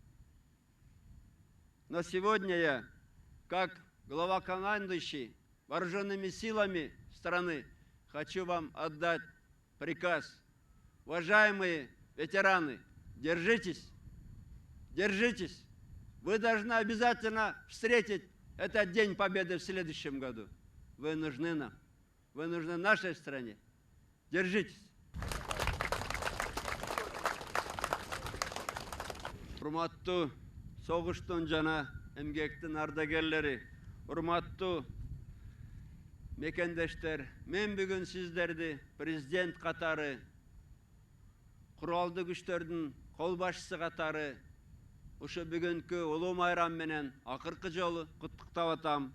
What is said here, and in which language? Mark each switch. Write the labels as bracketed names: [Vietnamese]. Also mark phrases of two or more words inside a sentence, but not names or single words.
[Russian] Но сегодня я, как главнокомандующий вооруженными силами страны, хочу вам отдать приказ. Уважаемые ветераны, держитесь, держитесь. Вы должны обязательно встретить этот День Победы в следующем году. Вы нужны нам, вы нужны нашей стране. Держитесь. [Kyrgyz] Урматтуу согуштун жана эмгектин ардагерлери, урматтуу мекендештер, мен бүгүн сиздерди президент катары, куралдуу күчтөрдүн кол башчысы катары ушу бүгүнкү улуу майрам менен акыркы жолу куттуктап атам.